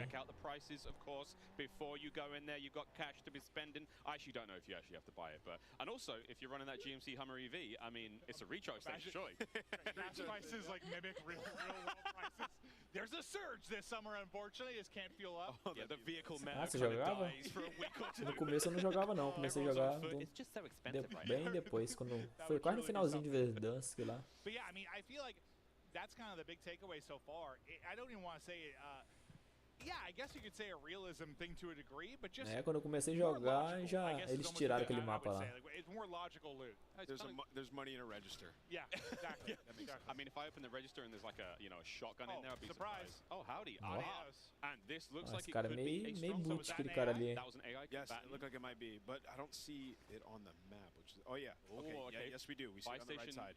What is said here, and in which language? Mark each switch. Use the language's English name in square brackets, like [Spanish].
[English] Check out the prices, of course, before you go in there. You've got cash to be spending. I actually don't know if you actually have to buy it, but and also if you're running that GMC Hummer EV, I mean, it's a recharge station, surely. Gas prices like mimic real world prices. There's a surge this summer, unfortunately. Just can't fuel up. Oh, yeah, the vehicle man. [Portuguese] Ah, você jogava? No começo eu não jogava não, comecei a jogar bem depois, quando foi quase no finalzinho de Verdansk lá. [English] But yeah, I mean, I feel like that's kind of the big takeaway so far. I don't even want to say yeah, I guess you could say a realism thing to a degree, but just [Portuguese] quando eu comecei a jogar, já eles tiraram aquele mapa lá. [English] It's more logical loot. There's money in a register. Yeah, exactly. I mean, if I open the register and there's like a a shotgun in there, I'd be surprised. Oh, howdy. Adios. And this looks like it [Portuguese] cara [English] could be a [Portuguese] meio [English] strong. [Portuguese] boot aquele cara ali. [English] That was an AI. Yes, it looked like it might be, but I don't see it on the map. Which is, oh yeah, okay, yeah, yes we do. We see it on the right side.